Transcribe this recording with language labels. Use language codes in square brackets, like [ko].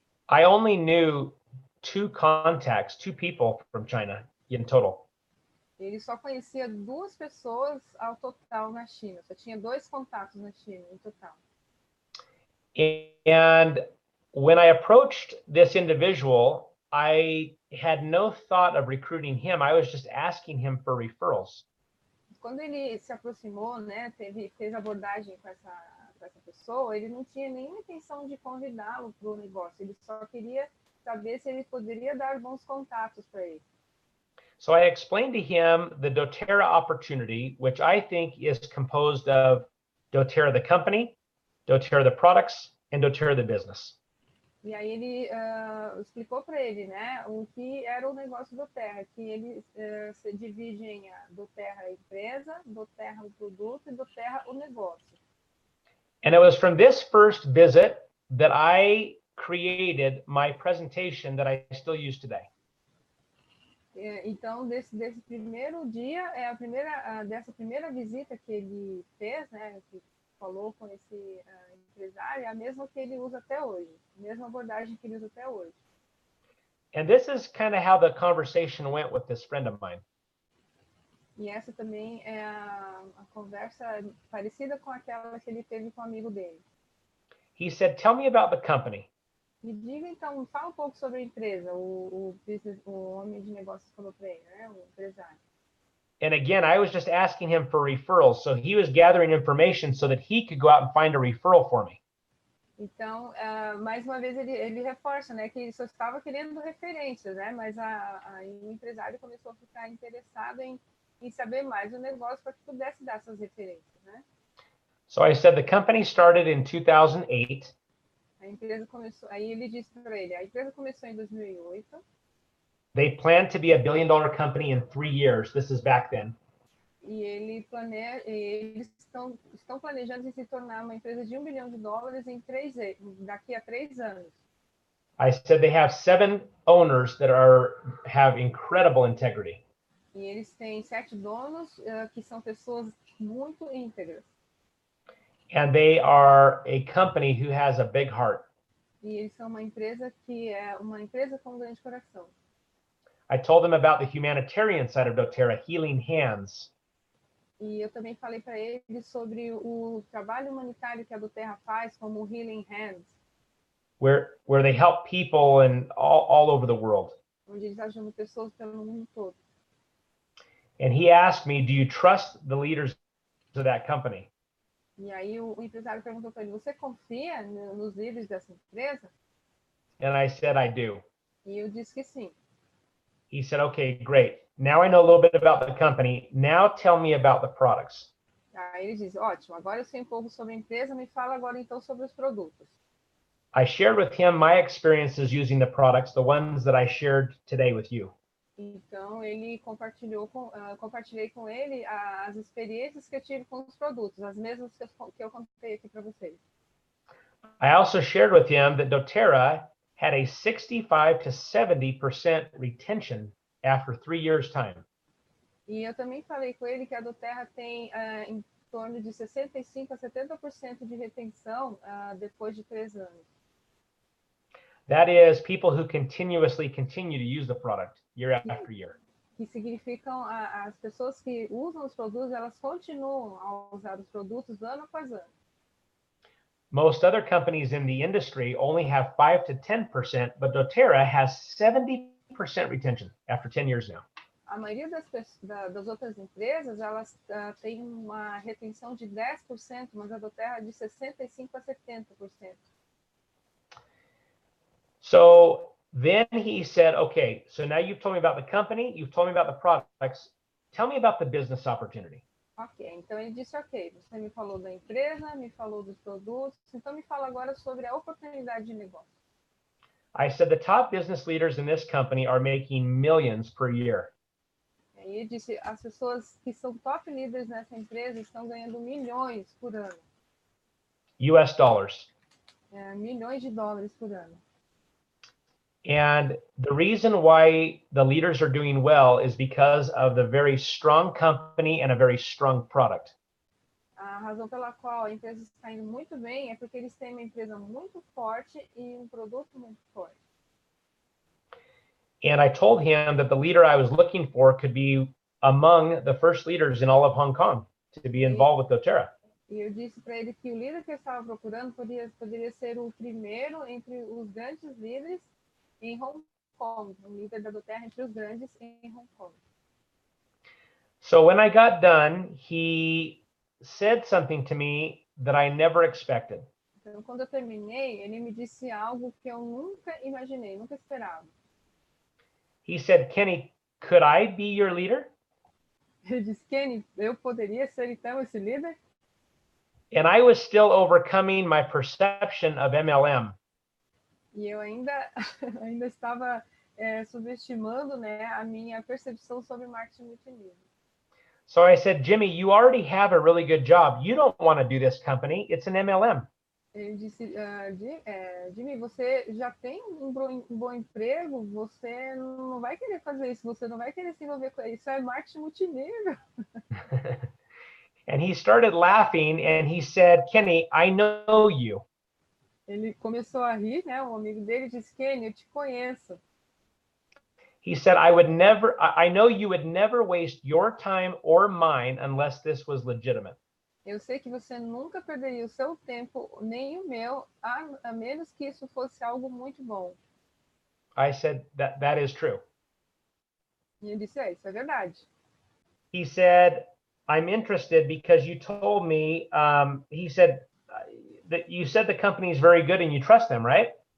[en] I only knew 2 contacts, 2 people from China in total. [pt] Ele só conhecia 2 pessoas ao total na China. Só tinha 2 contatos na China, em total. [en] And when I approached this individual, I had no thought of recruiting him. I was just asking him for referrals. [pt] Quando ele se aproximou, né, fez abordagem com essa pessoa, ele não tinha nenhuma intenção de convidá-lo para o negócio. Ele só queria saber se ele poderia dar bons contatos para ele. [en] So I explained to him the Doterra opportunity, which I think is composed of Doterra the company, Doterra the products, and Doterra the business. [pt] E aí ele explicou para ele, né, o que era o negócio do Doterra, que ele se divide em Doterra a empresa, Doterra o produto e Doterra o negócio. [en] And it was from this first visit that I created my presentation that I still use today. [pt] Então, desse primeiro dia, dessa primeira visita que ele fez, né, que falou com esse empresário, é a mesma que ele usa até hoje, a mesma abordagem que ele usa até hoje. [en] And this is kind of how the conversation went with this friend of mine. [pt] E essa também é a conversa parecida com aquela que ele teve com o amigo dele. [en] He said, tell me about the company. [pt] Me diga então, fala um pouco sobre a empresa, o homem de negócios falou para ele, né, o empresário. [en] And again, I was just asking him for referrals. So he was gathering information so that he could go out and find a referral for me. [pt] Então, mais uma vez, ele reforça, né, que ele só estava querendo referências, né, mas o empresário começou a ficar interessado em saber mais do negócio para que pudesse dar essas referências, né? [en] So I said the company started in 2008. [pt] A empresa começou, aí ele disse para ele, a empresa começou em 2008. [en] They planned to be a $1 billion company in 3 years. This is back then. [pt] E eles estão planejando se tornar uma empresa de $1 bilhão daqui a 3 anos. [en] I said they have 7 owners that have incredible integrity. [pt] E eles têm 7 donos que são pessoas muito íntegras. [en] And they are a company who has a big heart. [pt] E eles são uma empresa que é uma empresa com um grande coração. [en] I told them about the humanitarian side of Doterra, healing hands. [pt] E eu também falei para eles sobre o trabalho humanitário que a Doterra faz, como o Healing Hands. [en] Where they help people all over the world. [pt] Onde eles ajudam pessoas pelo mundo todo. [en] And he asked me, do you trust the leaders of that company? [pt] E aí o empresário perguntou para ele, você confia nos líderes dessa empresa? [en] And I said, I do. [pt] E eu disse que sim. [en] He said, okay, great. Now I know a little bit about the company. Now tell me about the products. [pt] Aí ele diz, ótimo, agora eu sei um pouco sobre a empresa, me fala agora então sobre os produtos. [en] I shared with him my experiences using the products, the ones that I shared today with you. [pt] Então ele compartilhei com ele as experiências que eu tive com os produtos, as mesmas que eu contei aqui para vocês. [en] I also shared with him that Doterra had a 65 to 70% retention after 3 years' time. [pt] E eu também falei com ele que a Doterra tem torno de 65 a 70% de retenção depois de 3 anos. [en] That is people who continuously continue to use the product year after year. [pt] Que significam as pessoas que usam os produtos, elas continuam a usar os produtos ano após ano. [en] Most other companies in the industry only have 5 to 10%, but Doterra has 70% retention after 10 years now. [pt] A maioria das outras empresas, elas têm uma retenção de 10%, mas a Doterra é de 65 a 70%. [en] So then he said, okay, so now you've told me about the company, you've told me about the products. Tell me about the business opportunity. [pt] Ok, então ele disse, ok, você me falou da empresa, me falou dos produtos, então me fala agora sobre a oportunidade de negócio. [en] I said the top business leaders in this company are making millions per year. [pt] E ele disse, as pessoas que são top líderes nessa empresa estão ganhando milhões por ano. [en] US dollars. [pt] Milhões de dólares por ano. [en] And the reason why the leaders are doing well is because of the very strong company and a very strong product. [pt] A razão pela qual a empresa está indo muito bem é porque eles têm uma empresa muito forte e um produto muito forte. [en] And I told him that the leader I was looking for could be among the first leaders in all of Hong Kong to be involved with Doterra. [pt] E eu disse para ele que o líder que eu estava procurando poderia ser o primeiro entre os grandes líderes em Hong Kong, o líder da Doterra entre os grandes em Hong Kong. [en] So when I got done, he said something to me that I never expected. [pt] Então, quando eu terminei, ele me disse algo que eu nunca imaginei, nunca esperava. [en] He said, Kenny, could I be your leader? [pt] Ele disse, Kenny, eu poderia ser então esse líder? [en] And I was still overcoming my perception of MLM. [pt] E eu ainda estava subestimando, né, a minha percepção sobre marketing multinível. [en] So I said, Jimmy, you already have a really good job. You don't want to do this company. It's an MLM. [pt] Ele disse, Jimmy, você já tem um bom emprego, você não vai querer fazer isso, você não vai querer se envolver com isso, é marketing multinível. [en] And he started laughing and he said, Kenny, I know you. [pt] Ele começou a rir, né? Um amigo dele disse, Kenny, eu te conheço. [en] He said, I know you would never waste your time or mine unless this was legitimate. [pt] Eu sei que você nunca perderia o seu tempo, nem o meu, a menos que isso fosse algo muito bom. [en] I said, that is true. [pt] E ele disse, isso é verdade. [en] He said, I'm interested because you told me, he said, that you said the company is very good and you trust them, right?